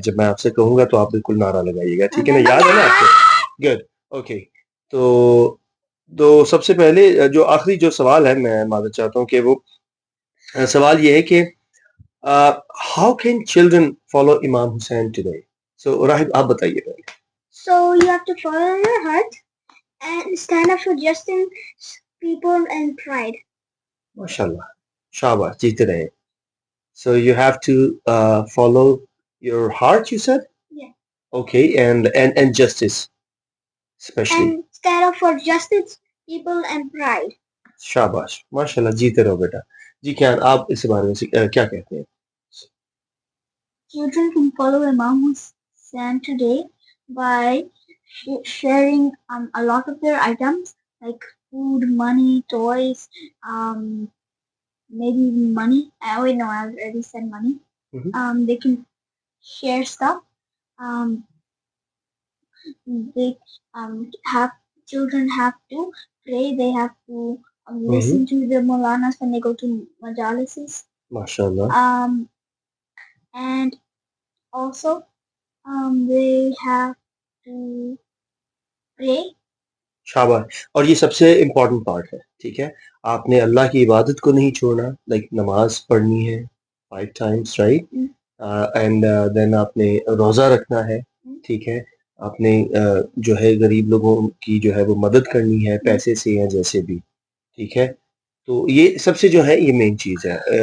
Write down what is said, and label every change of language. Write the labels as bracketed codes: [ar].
[ur] جب میں آپ سے کہوں گا تو آپ بالکل نعرہ لگائیے گا، ٹھیک ہے نا؟ یاد ہے نا آپ کو؟ Good, okay. تو سب سے پہلے جو آخری جو سوال ہے، میں معذرت چاہتا ہوں کہ وہ سوال یہ ہے کہ [en] How can children follow Imam Hussain today? [ur] سو راہب، آپ بتائیے پہلے. [en] So you have to follow your heart and stand up for justice, people, and pride. [ur] ماشاء اللہ، شاباش، جیتے رہے. [en] So you have to follow your heart, you said? Yeah. Okay, and justice, especially. And stand up for justice, people, and pride. [ur] شاباش، ماشاء اللہ، جیتے رہو بیٹا. جی کیا آپ اس بارے میں کیا کہتے ہیں؟ [en] Children can follow Imam Hussain today by sharing a lot of their items like food, money, toys, maybe even money. I already said money. Mhm. They can share stuff. They have children have to pray. They have to listen to the Maulanas when they go to majalises. MashaAllah. And also they have to pray. [ur] شاباش. اور یہ سب سے important part ہے، ٹھیک ہے؟ آپ نے اللہ کی عبادت کو نہیں چھوڑنا، لائک نماز پڑھنی ہے 5 times، رائٹ؟ اینڈ دین آپ نے روزہ رکھنا ہے، ٹھیک ہے؟ آپ نے جو ہے غریب لوگوں کی جو ہے وہ مدد کرنی ہے، پیسے سے یا جیسے بھی، ٹھیک ہے؟ تو یہ سب سے جو ہے یہ مین چیز ہے.